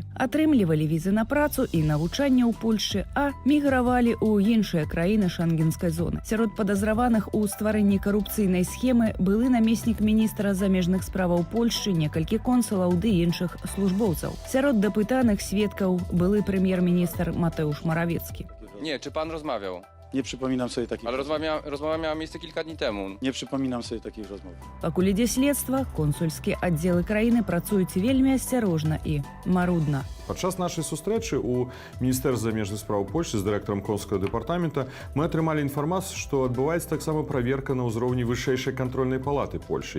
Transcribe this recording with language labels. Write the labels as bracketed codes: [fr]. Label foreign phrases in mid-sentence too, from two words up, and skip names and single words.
[be] Атрымлівалі візы на працу і навучанне ў Польшчы, а мігравалі ў іншыя краіны шэнгенскай зоны. Сярод падазраваных у стварэнні карупцыйнай схемы былы намеснік міністра замежных справаў Польшчы, некалькі консулаў ды іншых службоўцаў. Сярод дапытаных сведкаў былы прэм'ер-міністр Матeusz Morawiecki. [pl] Nie, czy pan rozmawiał? Nie przypominam sobie takich Ale rozmowa miała miejsce kilka dni temu. Nie przypominam sobie takich rozmów. [be] Пакуль ідзе следства, консульскія аддзелы краіны працуюць вельмі асцярожна і марудна. Падчас нашай сустрэчы ў Міністэрстве замежных спраў Польшчы з дырэктарам консульскага дэпартамента мы атрымалі інфармацыю, што адбываецца таксама праверка на ўзроўні вышэйшай кантрольнай палаты Польшчы.